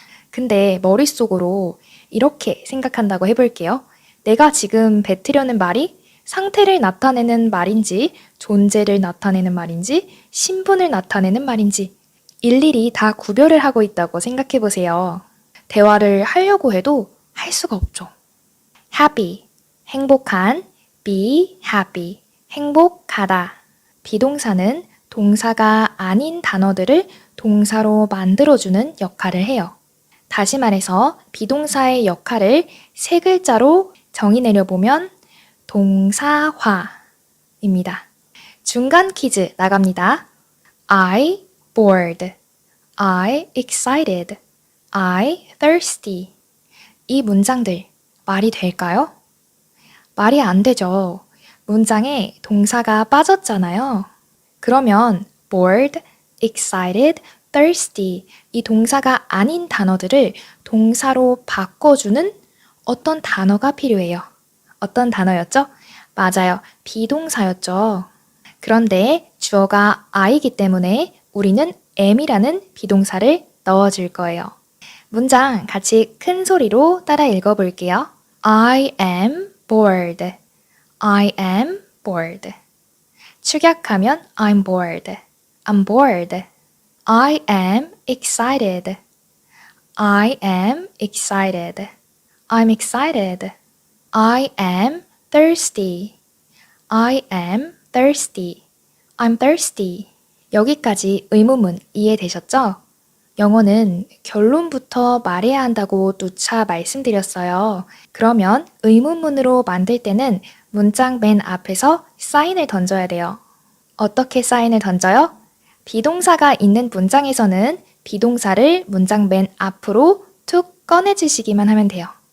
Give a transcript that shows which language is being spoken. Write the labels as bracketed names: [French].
[Korean] 근데 머릿속으로 이렇게 생각한다고 해볼게요. 내가 지금 뱉으려는 말이 상태를 나타내는 말인지, 존재를 나타내는 말인지, 신분을 나타내는 말인지 일일이 다 구별을 하고 있다고 생각해 보세요. 대화를 하려고 해도 할 수가 없죠. happy, 행복한, be happy, 행복하다. 비동사는 동사가 아닌 단어들을 동사로 만들어주는 역할을 해요. 다시 말해서 비동사의 역할을 세 글자로 정의 내려보면 동사화입니다. 중간 퀴즈 나갑니다. [English] I bored, I excited, I thirsty. [Korean] 이 문장들 말이 될까요? 말이 안 되죠. 문장에 동사가 빠졌잖아요. 그러면 bored, excited, thirsty 이 동사가 아닌 단어들을 동사로 바꿔주는 어떤 단어가 필요해요. 어떤 단어였죠? 맞아요. 비동사였죠. 그런데 주어가 I이기 때문에 우리는 am이라는 비동사를 넣어줄 거예요. 문장 같이 큰 소리로 따라 읽어볼게요. [English] I am bored. I am bored. 축약하면 I'm bored. I'm bored. I am excited. I am excited. I'm excited. I am thirsty. I am thirsty. I'm thirsty. [Korean] 여기까지 의문문 이해되셨죠? 영어는 결론부터 말해야 한다고 누차 말씀드렸어요. 그러면 의문문으로 만들 때는 문장 맨 앞에서 사인을 던져야 돼요. 어떻게 사인을 던져요? 비동사가 있는 문장에서는 비동사를 문장 맨 앞으로 툭 꺼내주시기만 하면 돼요.